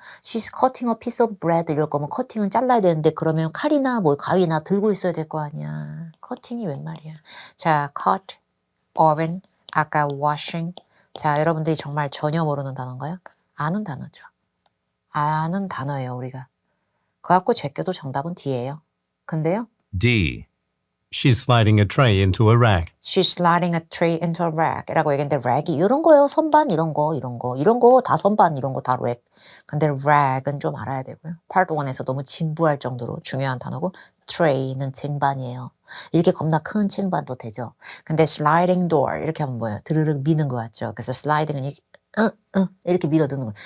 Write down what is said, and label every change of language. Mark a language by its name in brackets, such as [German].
[English] She's cutting a piece of bread [Korean] 이럴 거면 커팅은 잘라야 되는데 그러면 칼이나 뭐 가위나 들고 있어야 될 거 아니야. 커팅이 웬 말이야. 자, cut, oven, 아까 washing. 자, 여러분들이 정말 전혀 모르는 단어인가요? 아는 단어죠. 아는 단어예요, 우리가. 그거 갖고 제껴도 정답은 D예요. 근데요. [English] D. She's sliding a tray into a rack. She's sliding a tray into a rack [Korean] 라고 얘기했는데 랙이 이런 거예요. 선반 이런 거 다 선반 이런 거 다 랙. 근데 랙은 좀 알아야 되고요. Part 1에서 너무 진부할 정도로 중요한 단어고 tray는 쟁반이에요. 이렇게 겁나 큰 쟁반도 되죠. 근데 sliding door 이렇게 하면 뭐예요? 드르륵 미는 거 같죠. 그래서 sliding은 이렇게 밀어드는 거예요.